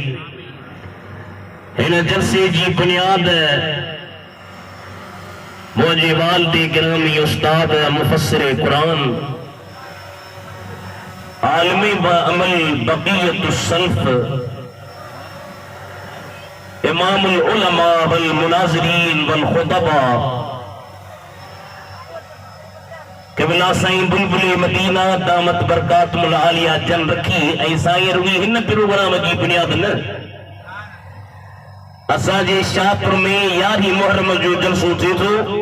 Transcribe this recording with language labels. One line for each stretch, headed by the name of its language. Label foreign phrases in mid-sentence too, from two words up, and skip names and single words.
Sindhi: हिन जलसे जी बुनियाद मुंहिंजे वालिद गिरामी उस्ताद मुफस्सिर कुरान आलिम बअमल
Arabic: بقية السلف إمام العلماء والمناظرين والخطباء
Sindhi: क़िबला साईं बुलबुल मदीना
Arabic: دامت بركاتهم العالية
Sindhi: जन रखी। ऐं साईं रुॻी हिन प्रोग्राम जी बुनियाद न, असांजे शाहपुर में 11 मुहर्रम जो जलसो थिए थो।